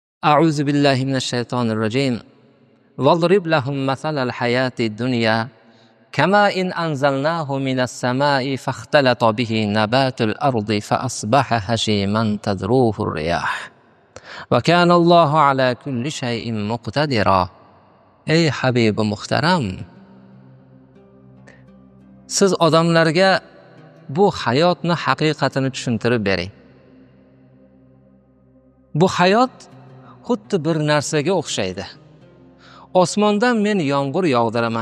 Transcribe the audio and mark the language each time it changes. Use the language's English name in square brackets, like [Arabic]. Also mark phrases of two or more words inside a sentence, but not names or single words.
[Arabic] أعوذ بالله من الشيطان الرجيم واضرب لهم مثل الحياة الدنيا كما إن أنزلناه من السماء فاختلط به نبات الأرض فأصبح هشيما تذروه الرياح وكان الله على كل شيء مقتدرا. [Uzbek] Ey Habibi muhtaram, siz odamlarga bu hayotni haqiqatini tushuntirib bering. Bu hayot xuddi bir narsaga o'xshaydi. Osmondan men yomg'ir yog'diraman.